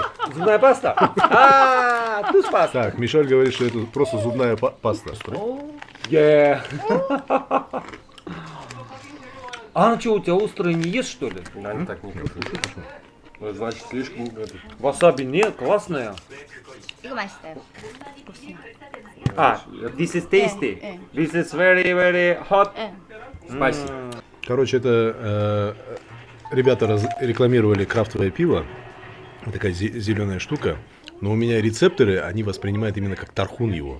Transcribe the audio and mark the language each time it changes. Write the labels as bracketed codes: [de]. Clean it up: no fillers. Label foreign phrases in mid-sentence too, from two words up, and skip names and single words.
[ru] Зубная паста? Туз паста. Так, Мишель говорит, что это просто зубная паста. А ну что, у тебя острые не ест, что ли? Да, не так не кушают. Ну, значит, слишком... Васаби нет, классная. [ko] 이거 맛있어요. 곱씹. [en] This is tasty. [ko] 네, 네. [en] This is very, very hot. [ko] 예. [ru] Спасибо. Короче, это ребята рекламировали крафтовое пиво. Такая зеленая штука. Но у меня рецепторы, они воспринимают именно как тархун его.